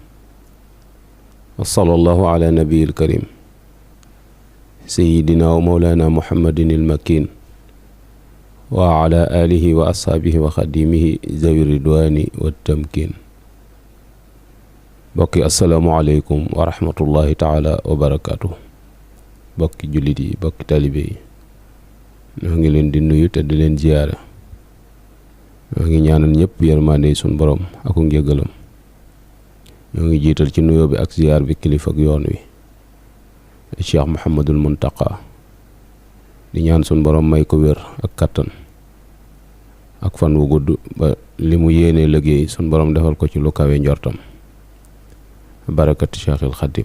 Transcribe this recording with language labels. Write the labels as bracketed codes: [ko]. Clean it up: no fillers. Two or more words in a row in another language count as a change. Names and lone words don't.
[ar] وصلى الله على نبي الكريم سيدنا ومولانا محمد المكين وعلى آله وأصحابه وخديمه ذوي الرضوان والتمكين. بقي السلام عليكم ورحمة الله تعالى وبركاته. [wo] بقي جلدي بقي طالبي ñoo ngi leen di nuyu te di leen ziyaara. ñoo ngi ñaanal ñëpp yërmande sun borom ak njëgalam. ñoo ngi jiital ci nuyoo bi ak ziyaar bi kilifa ak yoon wi Cheikh Mouhamadul Muntaqa di ñaan sun borom may ko wér ak kattan ak fan wu gudd ba li mu yéenee liggéey sun borom defal ko ci lu kawe njortam barakati Cheikhul Xadim.